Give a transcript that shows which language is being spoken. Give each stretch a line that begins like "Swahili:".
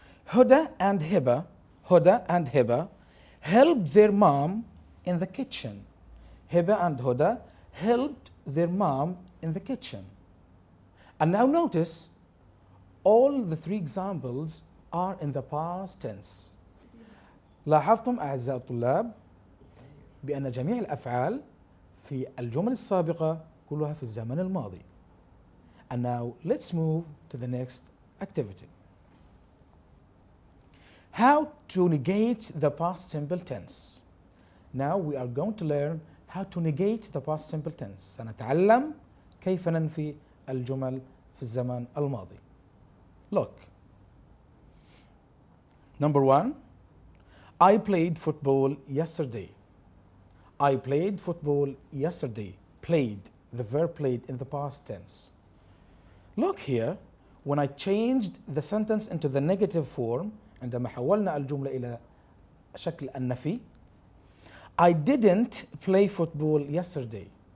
English: Huda and Hiba helped their mom in the kitchen. Hiba and Huda helped their mom in the kitchen. And now notice all the three examples are in the past tense.
Arabic: لاحظتم أعزائي الطلاب بأن جميع الأفعال في الجمل السابقة كلها في الزمن الماضي.
English: And now let's move to the next activity. How to negate the past simple tense. Now we are going to learn how to negate the past simple tense.
Arabic: سنتعلم كيف ننفي الجمل في الزمن الماضي.
English: Look. Number one, I played football yesterday. I played football yesterday. Played, the verb played in the past tense. Look here, when I changed the sentence into the negative form,
Arabic: عندما حولنا الجملة إلى شكل النفي,
English: I didn't play football yesterday.